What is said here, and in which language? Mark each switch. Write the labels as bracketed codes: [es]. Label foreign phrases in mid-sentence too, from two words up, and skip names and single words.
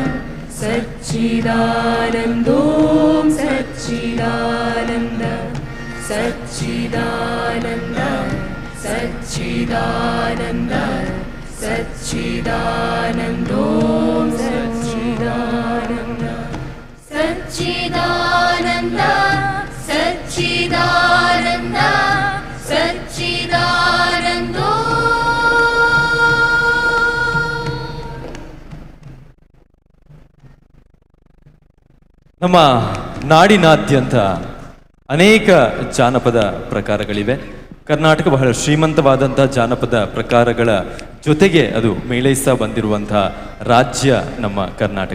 [sa] ಸಚ್ಚಿದಾನಂದೋಂ ಸಚ್ಚಿದಾನಂದ ಸಚ್ಚಿದಾನಂದ ಸಚ್ಚಿದಾನಂದ ಸಚ್ಚಿದಾನಂದೋಂ ಸಚ್ಚಿದಾನಂದ ಸಚ್ಚಿದಾನಂದ ಸಚ್ಚಿದಾನಂದ ಸಚ್ಚಿದಾನಂದೋ [kn] ನಮ್ಮ ನಾಡಿನಾದ್ಯಂತ ಅನೇಕ ಜಾನಪದ ಪ್ರಕಾರಗಳಿವೆ. ಕರ್ನಾಟಕ ಬಹಳ ಶ್ರೀಮಂತವಾದಂತಹ ಜಾನಪದ ಪ್ರಕಾರಗಳ ಜೊತೆಗೆ ಅದು ಮೇಳೈಸ್ತಾ ಬಂದಿರುವಂತಹ ರಾಜ್ಯ ನಮ್ಮ ಕರ್ನಾಟಕ.